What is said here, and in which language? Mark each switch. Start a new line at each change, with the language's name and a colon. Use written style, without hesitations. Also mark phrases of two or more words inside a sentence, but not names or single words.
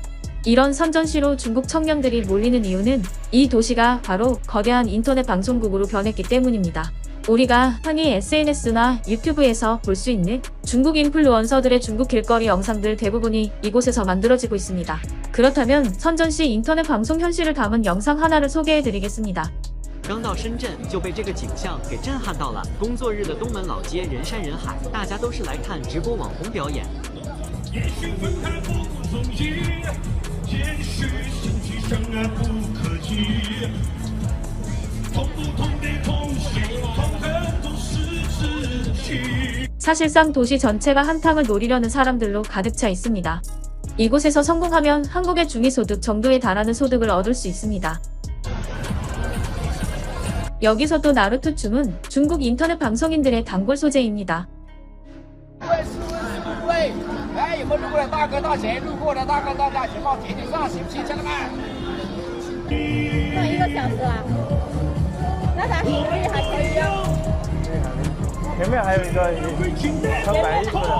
Korean: 이런 선전시로 중국 청년들이 몰리는 이유는 이 도시가 바로 거대한 인터넷 방송국으로 변했기 때문입니다. 우리가 흔히 SNS나 유튜브에서 볼 수 있는 중국 인플루언서들의 중국 길거리 영상들 대부분이 이곳에서 만들어지고 있습니다. 그렇다면 선전시 인터넷 방송 현실을 담은 영상 하나를 소개해드리겠습니다.
Chinese: 刚到深圳就被这个景象给震撼到了。工作日的东门老街人山人海，大家都是来看直播网红表演。
Korean: 사실상 도시 전체가 한탕을 노리려는 사람들로 가득 차 있습니다. 이곳에서 성공하면 한국의 중위소득 정도에 달하는 소득을 얻을 수 있습니다. 여기서도 나루토 춤은 중국 인터넷 방송인들의 단골 소재입니다.
Chinese: 哎，有没有路过的大哥大姐？路过的大哥大姐，报铁顶上，行不行，家人们？放1个小时啊？那咱可以还可以啊。前面还有一个穿白衣服的，